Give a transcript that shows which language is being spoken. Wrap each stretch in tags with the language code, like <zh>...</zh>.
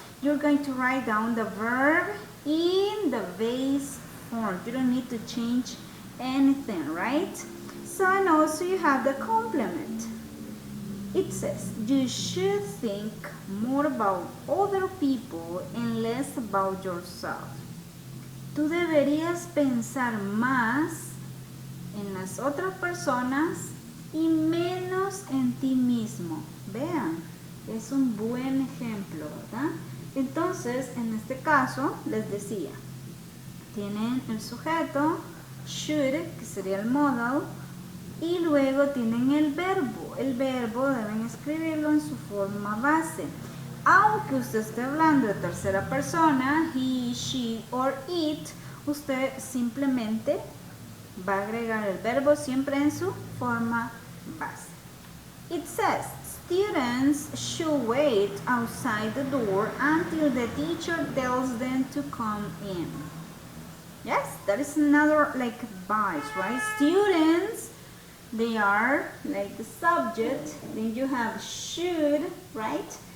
<en>You're going to write down the verb in the base form. You don't need to change anything, right? So, and also you have the complement. It says, you should think more about other people and less about yourself.</en> <es>Tú deberías pensar más en las otras personas y menos en ti mismo. Vean, es un buen ejemplo, ¿verdad? Entonces, en este caso, les decía, tienen el sujeto, should, que sería el modal, y luego tienen el verbo. El verbo deben escribirlo en su forma base. Aunque usted esté hablando de tercera persona,</es> <en>he, she or it,</en> <es>usted simplemente va a agregar el verbo siempre en su forma base.</es> <en>It says, students should wait outside the door until the teacher tells them to come in. Yes, that is another like advice, right? Students, they are like the subject, then you have should, right?</en>